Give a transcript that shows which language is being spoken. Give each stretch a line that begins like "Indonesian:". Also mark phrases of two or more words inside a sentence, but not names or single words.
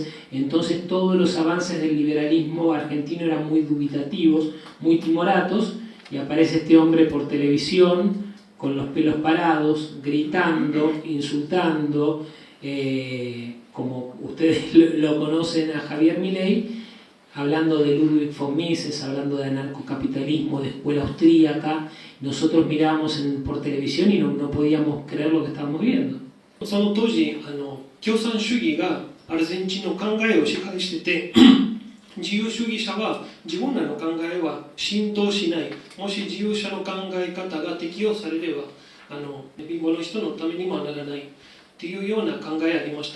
Spanish: Entonces todos los avances del liberalismo argentino eran muy dubitativos, muy timoratos, y aparece este hombre por televisión con los pelos parados, gritando, insultando, como ustedes lo conocen a Javier Milei, hablando de Ludwig von Mises, hablando de anarcocapitalismo, de escuela austríaca. Nosotros mirábamos por televisión y no podíamos creer lo que estábamos viendo.
Japanese: その当時共産主義がアルゼンチンの考えを支配してて自由主義者は自分らの考えは浸透しない。もし自由者の考え方が適用されれば貧乏の人のためにもならないっていうような考えありました。